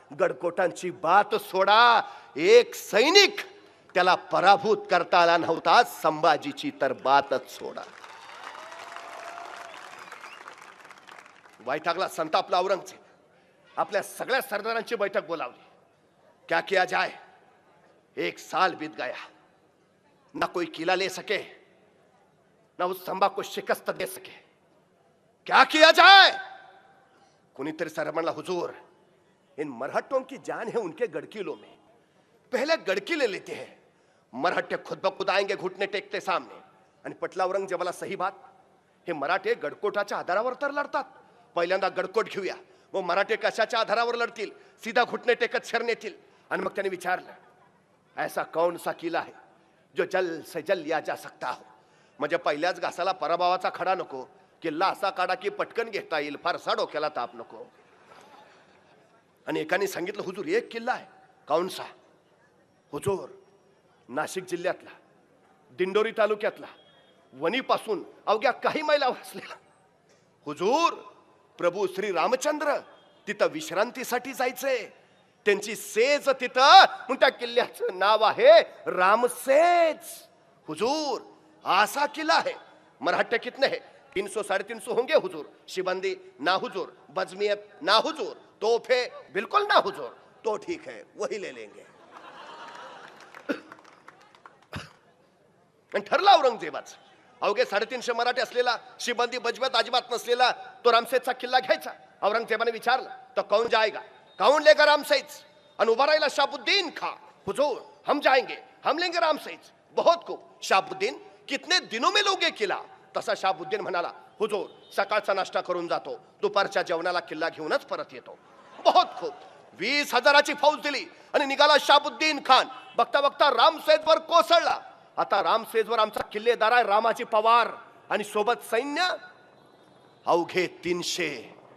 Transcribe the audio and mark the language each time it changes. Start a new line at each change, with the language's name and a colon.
Marathi: गडकोटांची बात सोडा, एक सैनिक त्याला पराभूत करता आला नव्हता. संभाजीची तर बातच सोडा. वैतागला, संतापला औरंगजेब. आपल्या सगळ्या सरदारांची बैठक बोलावली.
Hindi: क्या किया जाए. 1 साल बीत गया, ना कोई किला ले सके, ना उस संभा को शिकस्त दे सके. क्या किया जाए.
Marathi: कुनीतरी सर म्हणला,
Hindi: हुजूर इन मरहट्टों की जान है उनके गड़किलों में, पहले गड़की ले लेते हैं. मरहट्टे खुद ब खुद आएंगे घुटने टेकते सामने.
Marathi: आणि पटला औरंगजेबाला
Hindi: सही बात.
Marathi: हे मराठे गडकोटाच्या आधारावर तर लढतात. पहिल्यांदा गडकोट घेऊया, वो मराठे कशाच्या आधारावर लढतील? सीधा घुटणे टेकत शरण येतील. आणि मग त्याने विचारलं,
Hindi: ऐसा कौन सा किला है जो जल से जल लिया जा सकता हो?
Marathi: म्हणजे पहिल्याच घासाला पराभवाचा खडा नको, किल्ला असा काढा की पटकन घेता येईल, फारसा डोक्याला ताप नको. आणि एकाने सांगितलं, हुजूर एक किल्ला आहे.
Hindi: कौन सा?
Marathi: हुजूर नाशिक जिल्ह्यातला, दिंडोरी तालुक्यातला, वणीपासून अवघ्या काही मैलावर असलेला. हुजूर प्रभू श्री रामचंद्र तिथं विश्रांतीसाठी जायचंय, त्यांची सेज तिथं, म्हणून त्या किल्ल्याचं नाव आहे रामसेज.
Hindi: हुजूर असा किल्ला है. मराठे कितने हैं? 300 350 होंगे हुजूर. शिबंदी ना हुजूर, बजमियत ना हुजूर, तोहफे बिल्कुल ना हुजूर. तो ठीक है, वही ले लेंगे.
Marathi: आणि ठरला औरंगजेबाच. अवघे 350 मराठे असलेला, शिबंदी बजमियत अजिबात नसलेला तो रामसेजचा किल्ला घ्यायचा. औरंगजेबाने विचारलं,
Hindi: तो कौन जाएगा? कौन लेगा रामसेज?
Marathi: आणि उभा राहिला शाहबुद्दीन खां.
Hindi: हुजूर हम जाएंगे, हम लेंगे रामसेज. बहुत खूब. शाहबुद्दीन कितने दिनों में लोगे किला?
Marathi: तसा शाहबुद्दीन म्हणाला, हुजूर सकाळचा नाश्ता करून जातो, दुपारच्या जेवणाला किल्ला घेऊनच परत येतो.
Hindi: बहुत खूब.
Marathi: 20,000ची फौज दिली आणि निघाला शाहबुद्दीन खान. बघता बघता रामसेजवर कोसळला. आता रामसेजवर आमचा किल्लेदार आहे रामाजी पवार आणि सोबत सैन्य अवघे 300.